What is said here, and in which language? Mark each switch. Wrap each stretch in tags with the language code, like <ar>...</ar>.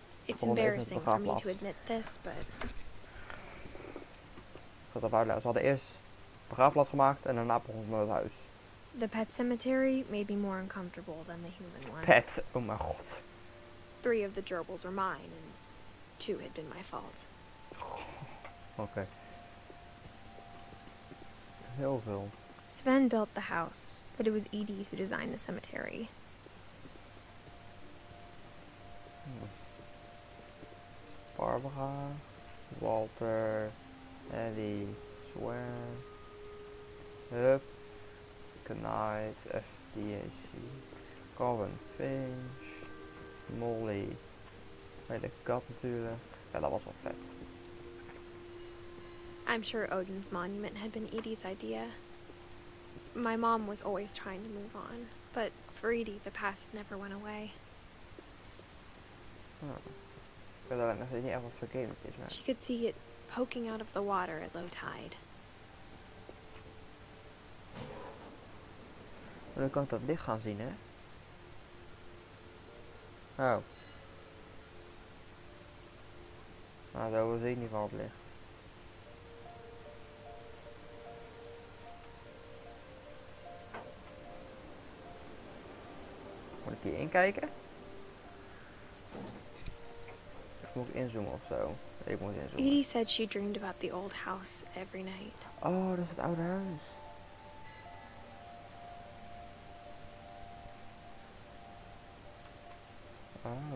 <en>It's embarrassing for me to admit this, but...</en> <nl>Ik zal het even uitleggen. Ze hadden eerst een begraafplaats gemaakt en daarna begon het met het huis.</nl> <en>The pet cemetery made me more uncomfortable than the human one.</en> <nl>Pet, oh mijn god.</nl> <en>3 of the gerbils are mine, and 2 had been my fault.</en> <nl>Oké. Heel veel.</nl> <en>Sven built the house, but it was Edith who designed the cemetery.</en> <nl>Barbara, Walter, Eddie, Swear, Hup, Knight, FDAC, Colin, Finch, Molly, de kat natuurlijk. Ja, dat was wel vet.</nl> <en>I'm sure Odin's monument had been Edie's idea. My mom was always trying to move on, but for Edie, the past never went away.</en> <nl>Ik weet alleen nog niet echt wat voor game het is, maar...</nl> <en>She could see it poking out of the water at low tide.</en> <nl>Maar dan kan ik dat licht gaan zien, hè? Oh. Nou, zo zie ik in ieder geval het licht. Moet ik hier inkijken? Of moet ik inzoomen of zo? Ik moet inzoomen.</nl> <en>Edie said she dreamed about the old house every night.</en> <nl>Oh, dat is het oude huis. Oh.</nl>